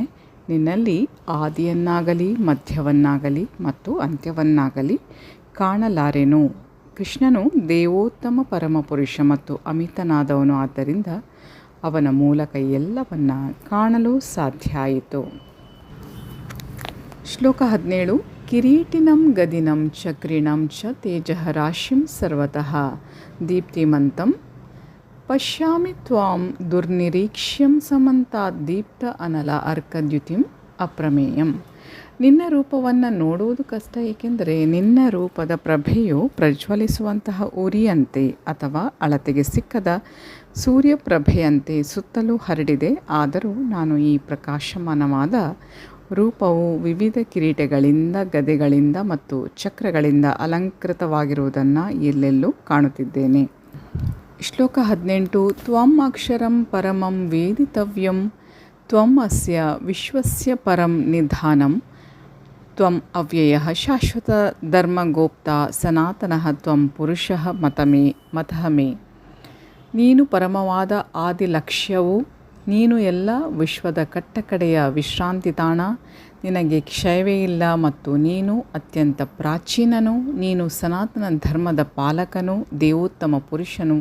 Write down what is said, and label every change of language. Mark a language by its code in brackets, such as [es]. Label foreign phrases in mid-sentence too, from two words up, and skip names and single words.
[kn] ನಿನ್ನಲ್ಲಿ ಆದಿಯನ್ನಾಗಲಿ ಮಧ್ಯವನ್ನಾಗಲಿ ಮತ್ತು ಅಂತ್ಯವನ್ನಾಗಲಿ ಕಾಣಲಾರೆನು. ಕೃಷ್ಣನು ದೇವೋತ್ತಮ ಪರಮಪುರುಷ ಮತ್ತು ಅಮಿತನಾದವನು. ಆದ್ದರಿಂದ ಅವನ ಮೂಲಕ ಎಲ್ಲವನ್ನ ಕಾಣಲು ಸಾಧ್ಯ ಆಯಿತು. [sa] ಶ್ಲೋಕ 17. ಕಿರೀಟಿನಂ ಗದಿನಂ ಚಕ್ರಿಣಂ ಚ ತೇಜಃ ರಾಶಿಂ ಸರ್ವತಃ ದೀಪ್ತಿಮಂತಂ ಪಶ್ಯಾಮಿ ತ್ವಾಂ ದುರ್ನಿರೀಕ್ಷ್ಯಂ ಸಮಂತಾತ್ ದೀಪ್ತ ಅನಲ ಅರ್ಕದ್ಯುತಿಂ ಅಪ್ರಮೇಯಂ. ನಿನ್ನ ರೂಪವನ್ನು ನೋಡುವುದು ಕಷ್ಟ, ಏಕೆಂದರೆ ನಿನ್ನ ರೂಪದ ಪ್ರಭೆಯು ಪ್ರಜ್ವಲಿಸುವಂತಹ ಉರಿಯಂತೆ ಅಥವಾ ಅಳತೆಗೆ ಸಿಕ್ಕದ ಸೂರ್ಯಪ್ರಭೆಯಂತೆ ಸುತ್ತಲೂ ಹರಡಿದೆ. ಆದರೂ ನಾನು ಈ ಪ್ರಕಾಶಮಾನವಾದ ರೂಪವು ವಿವಿಧ ಕಿರೀಟಗಳಿಂದ, ಗದೆಗಳಿಂದ ಮತ್ತು ಚಕ್ರಗಳಿಂದ ಅಲಂಕೃತವಾಗಿರುವುದನ್ನು ಎಲ್ಲೆಲ್ಲೂ ಕಾಣುತ್ತಿದ್ದೇನೆ. [kn] ಶ್ಲೋಕ 18. [sa] ತ್ವಂ ಅಕ್ಷರಂ ಪರಮಂ ವೇದಿತವ್ಯಂ ತ್ವಂ ಅಸ್ಯ ವಿಶ್ವಸ್ಯ ಪರಂ ನಿಧಾನಂ ತ್ವಂ ಅವ್ಯಯಃ ಶಾಶ್ವತ ಧರ್ಮಗೋಪ್ತ ಸನಾತನಃ ತ್ವಂ ಪುರುಷಃ ಮತಃ ಮೇ. [kn] ನೀನು ಪರಮವಾದ ಆದಿ ಲಕ್ಷ್ಯವು, ನೀನು ಎಲ್ಲ ವಿಶ್ವದ ಕಟ್ಟಕಡೆಯ ವಿಶ್ರಾಂತಿ ತಾಣ, ನಿನಗೆ ಕ್ಷಯವೇ ಇಲ್ಲ ಮತ್ತು ನೀನು ಅತ್ಯಂತ ಪ್ರಾಚೀನನು. ನೀನು ಸನಾತನ ಧರ್ಮದ ಪಾಲಕನು, ದೇವೋತ್ತಮ ಪುರುಷನು.